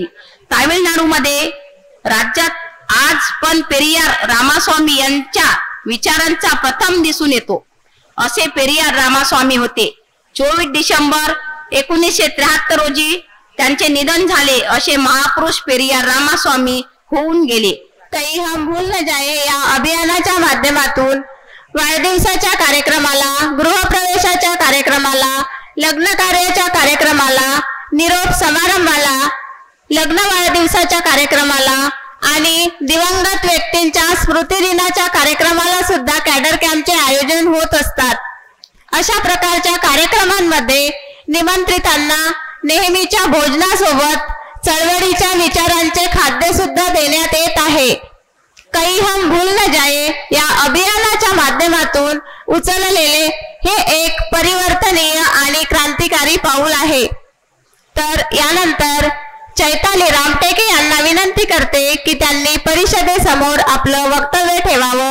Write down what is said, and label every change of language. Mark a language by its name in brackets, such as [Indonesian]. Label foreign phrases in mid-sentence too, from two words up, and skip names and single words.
[Marathi] तामिळनाडूमध्ये राज्यात आज पण पेरियार रामास्वामी यांच्या विचारांचा प्रथम दिसून येतो. असे पेरियार रामास्वामी होते. 24 डिसेंबर 1973 रोजी त्यांचे निधन झाले. असे महापुरुष पेरियार रामास्वामी होऊन गेले. कहीं हम भूल न जाए या अभियानाच्या माध्यमातून वाढदिवसाच्या कार्यक्रमाला, गृहप्रवेशाच्या कार्यक्रमाला, लग्न कार्याच्या कार्यक्रमाला, निरोप समारंभाला, लग्न वाढदिवसाच्या कार्यक्रमाला आणि दिवंगत व्यक्तींच्या स्मृती दिनाच्या कार्यक्रमाला सुद्धा कॅडर कॅम्पचे आयोजन होत असतात. अशा प्रकारच्या कार्यक्रमांमध्ये निमंत्रितांना नेहमीच्या भोजनासोबत चळवळीच्या विचारांचे खाद्य सुद्धा देण्यात येत आहे. कहीं हम भूल न जाए या अभियानाच्या माध्यमातून उचललेले हे एक परिवर्तनीय आणि क्रांतिकारी पाऊल आहे. तर यानंतर चैताली रामटेके यांना विनंती करते की त्यांनी परिषदेसमोर आपलं वक्तव्य ठेवावं.